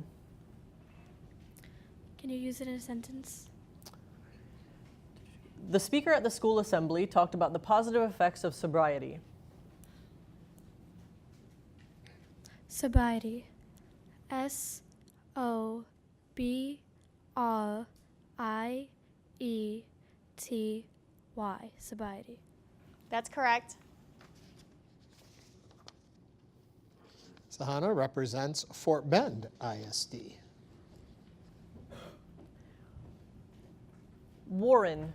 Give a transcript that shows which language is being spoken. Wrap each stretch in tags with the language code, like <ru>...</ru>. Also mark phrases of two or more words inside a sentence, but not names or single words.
<en>Can you use it in a sentence? The speaker at the school assembly talked about the positive effects of sobriety. Sobriety. S-O-B-R-I-E-T-Y. Sobriety. That's correct. Sahana represents Fort Bend ISD. Warren.</en>